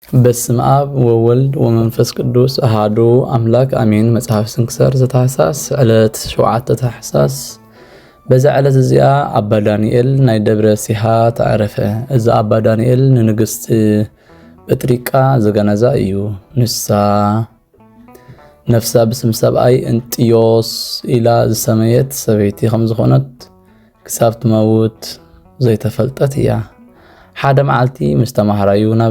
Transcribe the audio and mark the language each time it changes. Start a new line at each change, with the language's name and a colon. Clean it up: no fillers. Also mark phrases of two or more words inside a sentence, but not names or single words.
Geez: በስመ አብ ወወልድ ወመንፈስ ቅዱስ አሐዱ አምላክ አሜን። መጽሐፍ ስንክሳር ዘታኅሳስ ዕለት 7 ታኅሳስ።
Tigrinya: በዛ ዕለት እዚኣ አባ ዳንኤል ናይ ደብረ ሲሓ ተዓረፈ። እዚ አባ ዳንኤል ንንግስቲ በጥሪቃ ዘገነዛ እዩ። ነፍሳ ብስም ሰብኣይ እንጥዮስ ኢላ ዝሰመየት ሰበይቲ ከም ዝኾነት ክሳብ ትመውት ዘይተፈልጠት እያ። ሓደ መዓልቲ ምስ ተማሃራዩ ናብ